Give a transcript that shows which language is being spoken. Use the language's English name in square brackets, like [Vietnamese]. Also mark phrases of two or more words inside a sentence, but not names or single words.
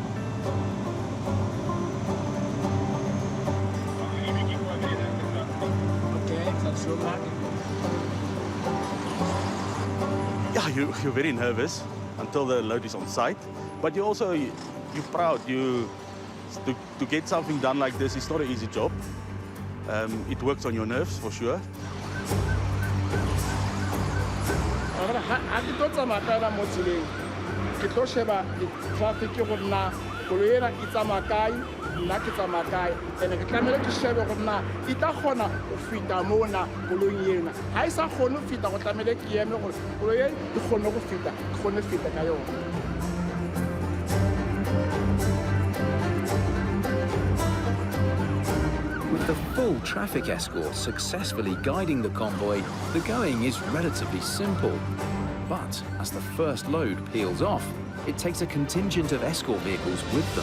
[English] Yeah, you're very nervous until the load is on site, but you're proud. To get something done like this is not an easy job. It works on your nerves for sure. [Southern Sotho] Ha ke tlo tsamaya ka mo tseleng, ke tlo sheba traffic gore na koloi ena e tsamaya kae, nna ke tsamaya kae, and ke tlamehile ke shebe gore na e tla kgona go feta mona koloi ena. Ha e sa kgone go feta go tlamehile ke eme gore koloi e kgone go feta, ke kgone feta ka yona. [English] With the full traffic escort successfully guiding the convoy, the going is relatively simple. But as the first load peels off, it takes a contingent of escort vehicles with them.